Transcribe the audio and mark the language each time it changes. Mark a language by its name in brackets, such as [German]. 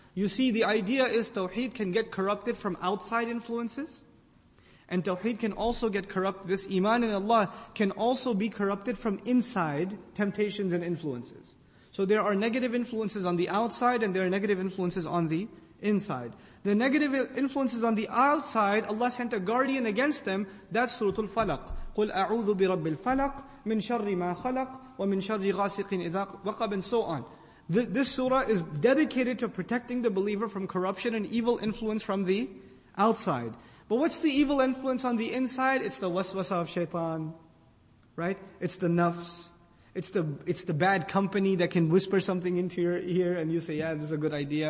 [English] You see, the idea is Tawheed can get corrupted from outside influences, and Tawheed can also get corrupted. This Iman in Allah can also be corrupted from inside temptations and influences. So there are negative influences on the outside and there are negative influences on the inside. The negative influences on the outside, Allah sent a guardian against them. That's Surah Al-Falaq. [Arabic] قُلْ أَعُوذُ بِرَبِّ الْفَلَقِ مِنْ شَرِّ مَا خَلَقَ وَمِنْ شَرِّ غَاسِقٍ إِذَا وَقَبٍ [English] and so on. This surah is dedicated to protecting the believer from corruption and evil influence from the outside. But what's the evil influence on the inside? It's the waswasa of shaitan, right? It's the nafs. It's the bad company that can whisper something into your ear and you say, yeah, this is a good idea.